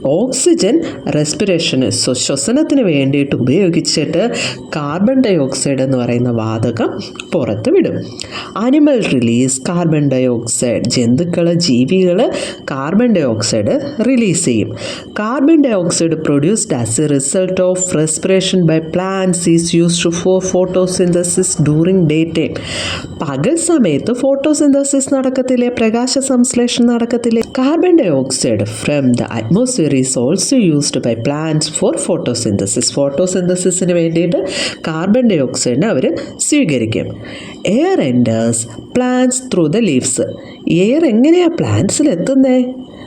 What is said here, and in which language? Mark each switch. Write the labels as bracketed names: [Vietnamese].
[Malayalam] Oxygen respiration ശ്വസനത്തിന് വേണ്ടിയിട്ട് ഉപയോഗിച്ചിട്ട് carbon dye oxide എന്ന് പറയുന്ന വാതകം പുറത്ത് വിടും. [English] Animal release carbon dye oxide. [Malayalam] ജന്തുക്കൾ, ജീവികൾ കാർബൺ ഡൈ ഓക്സൈഡ് റിലീസ് ചെയ്യും. [English] Carbon dioxide produced as a result of respiration by plants is used for photosynthesis during daytime. [Malayalam] പകൽ സമയത്ത് ഫോട്ടോസിന്തസിസ് നടക്കത്തില്ലേ, പ്രകാശ സംശ്ലേഷണം നടക്കത്തില്ലേ. [English] Carbon dye oxide from the atmosphere is also used by plants four photosynthesis. [Malayalam] ഫോട്ടോസിന്തസിസിന് വേണ്ടിയിട്ട് carbon dye ഓക്സൈഡിനെ അവർ സ്വീകരിക്കും. [English] Air enters plants through the leaves. [Malayalam] Air എങ്ങനെയാണ് പ്ലാന്റ്സിൽ എത്തുന്നത്?